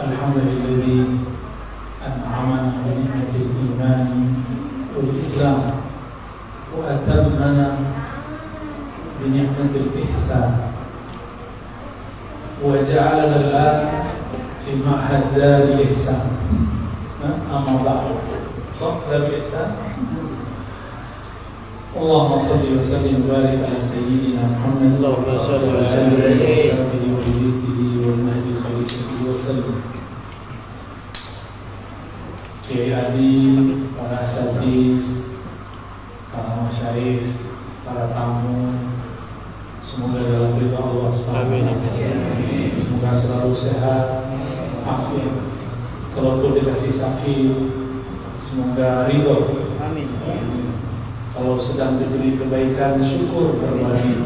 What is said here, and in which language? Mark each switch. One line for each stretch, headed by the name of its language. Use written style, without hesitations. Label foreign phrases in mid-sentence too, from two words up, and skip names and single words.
Arabic: لله الذي أنعمنا بنعمة الإيمان والإسلام وأتمنا بنعمة الإحسان وجعلنا الآن في معهد دار الإحسان. أما بعد صح دار الإحسان. اللهم صل وسلم وبارك على سيدنا محمد اللهم صل وعلى وسلم آله عليه وصحبه وبيته والمهدي خليفته وسلم.
Indonesian: Kiai Adi, para asatidz, para masyayikh, para tamu, semoga dalam ridha Allah
Arabic: سبحانه وتعالى.
Indonesian: Semoga selalu sehat, afiat. Kalaupun dikasih sakit, semoga ridho. Amin. Kalau sedang diberi kebaikan, syukur berbagi.